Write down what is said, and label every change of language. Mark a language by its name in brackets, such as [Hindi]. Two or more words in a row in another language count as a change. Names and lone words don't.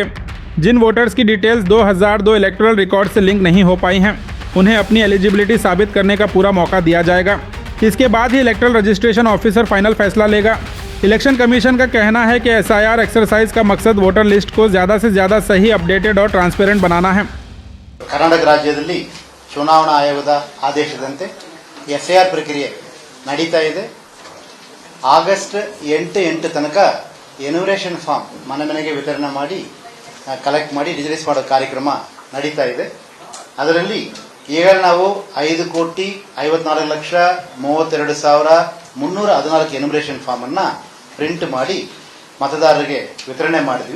[Hindi] जिन वोटर्स की डिटेल्स 2002 [English] electoral record [Hindi] से लिंक नहीं हो पाई हैं, उन्हें अपनी एलिजिबिलिटी साबित करने का पूरा मौका दिया जाएगा। इसके बाद ही [English] electoral registration officer final [Hindi] फैसला लेगा। [English] election commission [Hindi] का कहना है कि [English] SIR exercise [Hindi] का मकसद [English] voter list [Hindi] को ज़्यादा से ज़्यादा सही, अपडेटेड और ट्रांसपेरेंट बनाना है। [Kannada] कर्नाटक राज्यದಲ್ಲಿ ಚುನಾವಣಾ ಆಯೋಗದ ಆದೇಶದಂತೆ ಎಸ್ಐಆರ್ ಪ್ರಕ್ರಿಯೆ ನಡೀತಾ ಇದೆ. ಆಗಸ್ಟ್ 8 ತನಕ [English] enumeration form [Kannada] ಮನೆ ಮನೆಗೆ ವಿತರಣೆ ಮಾಡಿ ಕಲೆಕ್ಟ್ ಮಾಡಿ ರಿಜಿಸ್ಟರ್ ಮಾಡೋ ಕಾರ್ಯಕ್ರಮ ನಡೀತಾ ಇದೆ. ಅದರಲ್ಲಿ ಈಗ ನಾವು 5,54,32,314 [English] enumeration form [Kannada] ಅನ್ನ ಪ್ರಿಂಟ್ ಮಾಡಿ ಮತದಾರರಿಗೆ ವಿತರಣೆ ಮಾಡಿದ್ವಿ.